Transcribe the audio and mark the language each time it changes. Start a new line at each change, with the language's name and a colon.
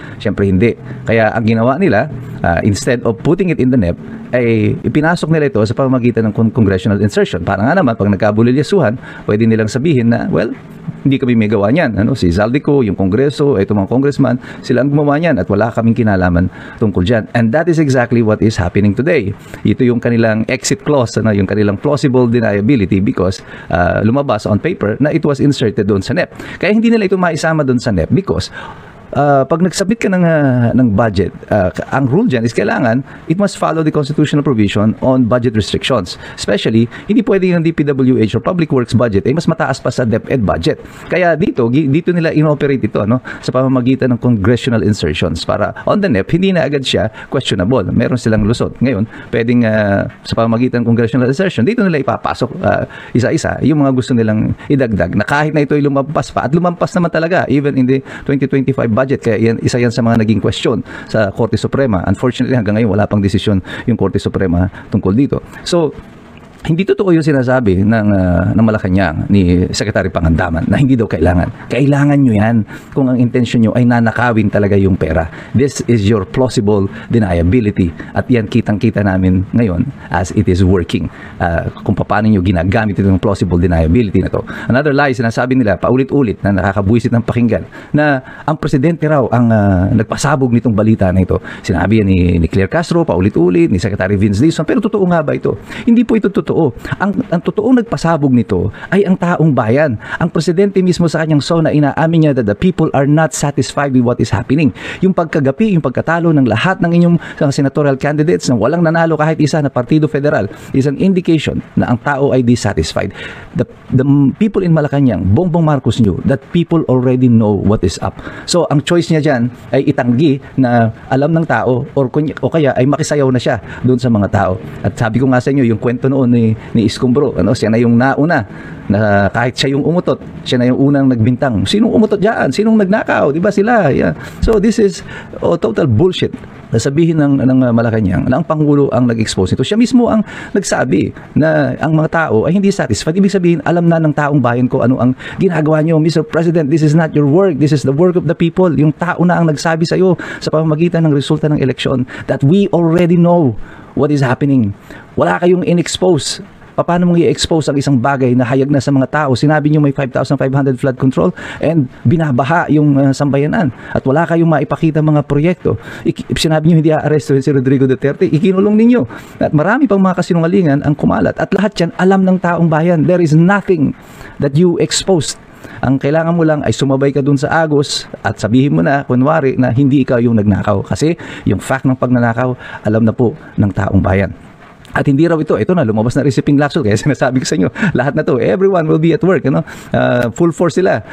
Filipino: Siyempre hindi. Kaya ang ginawa nila, instead of putting it in the NEP, ay ipinasok nila ito sa pamamagitan ng congressional insertion. Para nga naman, pag nagkabulilyasuhan, pwede nilang sabihin na, well, hindi kami may gawa niyan. Si Zaldico, yung Kongreso, ito mga congressman, sila ang gumawa niyan at wala kaming kinalaman tungkol dyan.
English: And that is exactly what is happening today.
Filipino: Ito yung kanilang exit clause, yung kanilang plausible deniability because lumabas on paper na it was inserted doon sa NEP. Kaya hindi nila ito maisama doon sa NEP because pag nag-submit ka ng budget, ang rule dyan is kailangan, it must follow the constitutional provision on budget restrictions. Especially, hindi pwede yung DPWH or Public Works budget ay mas mataas pa sa DepEd budget. Kaya dito nila inoperate ito sa pamamagitan ng congressional insertions para on the NEP, hindi na agad siya questionable. Meron silang lusot. Ngayon, pwedeng sa pamamagitan ng congressional insertion, dito nila ipapasok isa-isa yung mga gusto nilang idagdag na kahit na ito ay lumampas pa at lumampas naman talaga even in the 2025 budget. Kaya isa yan sa mga naging question sa Korte Suprema. Unfortunately, hanggang ngayon wala pang desisyon yung Korte Suprema tungkol dito. So, hindi totoo yung sinasabi ng Malacanang ni Secretary Pangandaman na hindi daw kailangan. Kailangan nyo yan kung ang intention nyo ay nanakawin talaga yung pera.
English: This is your plausible deniability
Filipino: at yan kitang-kita namin ngayon
English: as it is working.
Filipino: Kung paano nyo ginagamit itong plausible deniability na to. Another lie, sinasabi nila paulit-ulit na nakakabuisit ng pakinggan na ang presidente raw ang nagpasabog nitong balita na ito. Sinabi yan ni Claire Castro paulit-ulit, ni Secretary Vince Dizon, pero totoo nga ba ito? Hindi po ito totoo. Ang totoong nagpasabog nito ay ang taong bayan. Ang presidente mismo sa kanyang SONA inaamin niya
English: that the people are not satisfied with what is happening.
Filipino: Yung pagkagapi, yung pagkatalo ng lahat ng inyong senatorial candidates na walang nanalo kahit isa na Partido Federal is an indication na ang tao ay dissatisfied.
English: The people in Malacanang, Bongbong Marcos knew that people already know what is up.
Filipino: So ang choice niya dyan ay itanggi na alam ng tao o kaya ay makisayaw na siya doon sa mga tao. At sabi ko nga sa inyo, yung kwento noon ni Escombro, siya na yung nauna na kahit siya yung umutot, siya na yung unang nagbintang. Sinong umutot diyan? Sinong nagnakaw? 'Di ba sila? Yeah.
English: So this is total bullshit.
Filipino: Sabihin ng Malacanang na ang Pangulo ang nag-expose nito. Siya mismo ang nagsabi na ang mga tao ay hindi satisfied. Ibig sabihin, alam na ng taong bayan ko ano ang ginagawa niyo.
English: Mr. President, this is not your work. This is the work of the people.
Filipino: Yung tao na ang nagsabi sa iyo sa pamamagitan ng resulta ng eleksyon
English: that we already know what is happening.
Filipino: Wala kayong in-expose Paano mong i-expose ang isang bagay na hayag na sa mga tao? Sinabi niyo may 5,500 flood control and binabaha yung sambayanan at wala kayong maipakita mga proyekto. Sinabi niyo hindi aaresto si Rodrigo Duterte, ikinulong ninyo. At marami pang mga kasinungalingan ang kumalat. At lahat yan alam ng taong bayan.
English: There is nothing that you exposed.
Filipino: Ang kailangan mo lang ay sumabay ka dun sa Agos at sabihin mo na, kunwari, na hindi ikaw yung nagnakaw. Kasi yung fact ng pagnanakaw, alam na po ng taong bayan. At hindi raw ito na, lumabas na rin si Ping Lacson. Kaya sinasabi ko sa inyo, lahat na to,
English: everyone will be at work.
Filipino: Full force sila.